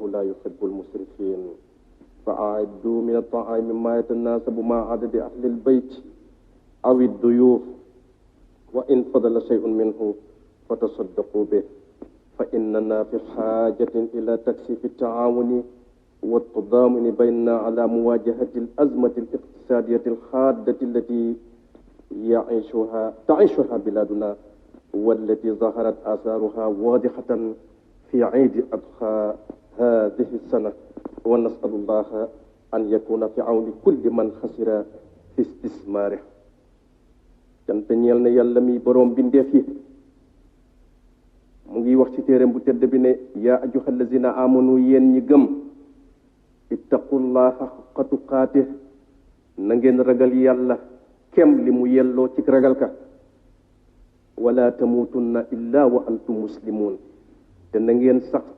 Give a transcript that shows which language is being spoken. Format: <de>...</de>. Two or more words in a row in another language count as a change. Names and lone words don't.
<ar>لا يحب المسرفين فأعدوا من الطعام ما يتناسب مع عدد أهل البيت أو الضيوف وإن فضل شيء منه فتصدقوا به فإننا في حاجة إلى تكثيف التعاون والتضامن بيننا على مواجهة الأزمة الاقتصادية الحادة التي تعيشها بلادنا والتي ظهرت آثارها واضحة في عيد أضحى هذه السنة ونسأل الله أن يكون في عون كل من خسر في</ar> <wo>استثماره cant ñeel na yàlla mi boroom bindeef yi mu ngi wax ci téereem bu tedd bi ne</wo> <ar>يا أيها الذين آمنوا</ar> <wo>yéen ñi gëm</wo> <ar>اتقوا الله حق تقاته</ar> <wo>na ngeen ragal yàlla kem li mu yelloo ci ragal ka</wo> <ar>ولا تموتن إلا وأنتم مسلمون</ar> <wo>te na ngeen sax ci</wo>